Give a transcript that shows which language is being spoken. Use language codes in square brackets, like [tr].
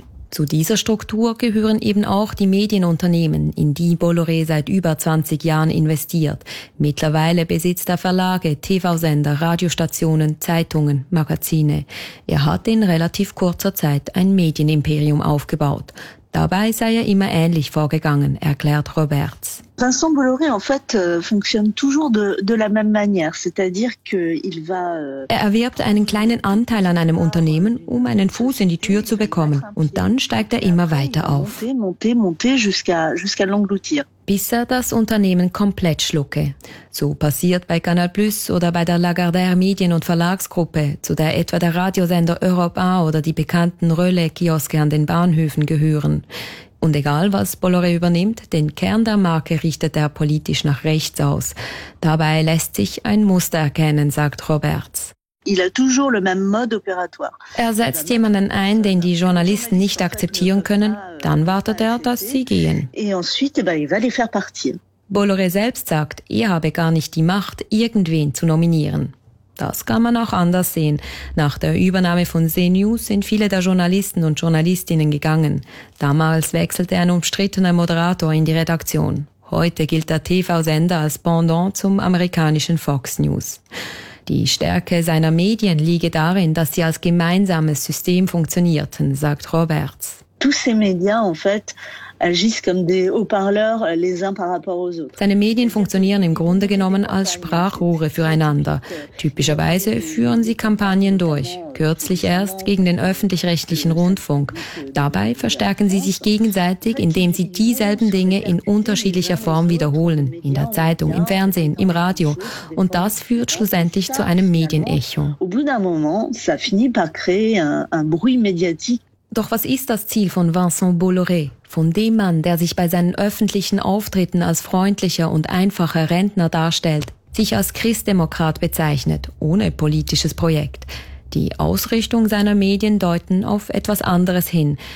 [de] Zu dieser Struktur gehören eben auch die Medienunternehmen, in die Bolloré seit über 20 Jahren investiert. Mittlerweile besitzt er Verlage, TV-Sender, Radiostationen, Zeitungen, Magazine. Er hat in relativ kurzer Zeit ein Medienimperium aufgebaut. Dabei sei er immer ähnlich vorgegangen, erklärt Roberts. [fr] Vincent Bolloré en fait fonctionne toujours de la même manière, c'est-à-dire que il va [de] Er erwirbt einen kleinen Anteil an einem Unternehmen, um einen Fuß in die Tür zu bekommen, und dann steigt er immer weiter auf. [fr] Monter jusqu'à l'engloutir. [de] Bis er das Unternehmen komplett schlucke. So passiert bei Canal Plus oder bei der Lagardère Medien- und Verlagsgruppe, zu der etwa der Radiosender Europe 1 oder die bekannten Relais-Kioske an den Bahnhöfen gehören. Und egal, was Bolloré übernimmt, den Kern der Marke richtet er politisch nach rechts aus. Dabei lässt sich ein Muster erkennen, sagt Roberts. [fr] Il a toujours le même mode opératoire. [de] Er setzt jemanden ein, den die Journalisten nicht akzeptieren können, dann wartet er, dass sie gehen. [fr] Et ensuite, eh ben, il va les faire partir. [de] Bolloré selbst sagt, er habe gar nicht die Macht, irgendwen zu nominieren. Das kann man auch anders sehen. Nach der Übernahme von CNews sind viele der Journalisten und Journalistinnen gegangen. Damals wechselte ein umstrittener Moderator in die Redaktion. Heute gilt der TV-Sender als Pendant zum amerikanischen Fox News. Die Stärke seiner Medien liege darin, dass sie als gemeinsames System funktionierten, sagt Roberts. [fr] Tous ces médias, en fait, agissent comme des haut-parleurs les uns par rapport aux autres. [de] Seine Medien funktionieren im Grunde genommen als Sprachrohre füreinander. Typischerweise führen sie Kampagnen durch, kürzlich erst gegen den öffentlich-rechtlichen Rundfunk. Dabei verstärken sie sich gegenseitig, indem sie dieselben Dinge in unterschiedlicher Form wiederholen, in der Zeitung, im Fernsehen, im Radio. Und das führt schlussendlich zu einem Medienecho. [fr] Au bout d'un moment, ça finit par créer un bruit médiatique. [de] Doch was ist das Ziel von Vincent Bolloré? Von dem Mann, der sich bei seinen öffentlichen Auftritten als freundlicher und einfacher Rentner darstellt, sich als Christdemokrat bezeichnet, ohne politisches Projekt. Die Ausrichtung seiner Medien deuten auf etwas anderes hin.